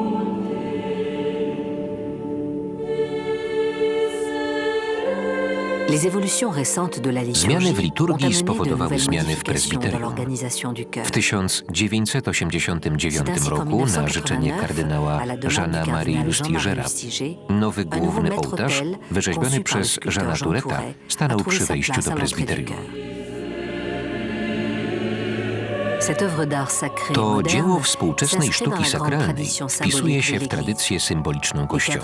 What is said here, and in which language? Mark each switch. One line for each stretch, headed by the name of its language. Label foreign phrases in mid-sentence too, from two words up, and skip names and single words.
French: Les Les évolutions récentes de la liturgie
Polish: Zmiany w
French: ont
Polish: liturgii
French: amené de
Polish: spowodowały
French: nouvelles
Polish: zmiany w
French: modifications dans
Polish: prezbiterium.
French: l'organisation du chœur.
Polish: W 1989 roku na życzenie kardynała Jeana Marie Lustigera nowy główny ołtarz, wyrzeźbiony przez Jeana Touretta, stanął przy wejściu do prezbiterium. To dzieło współczesnej sztuki sakralnej wpisuje się w tradycję symboliczną Kościoła.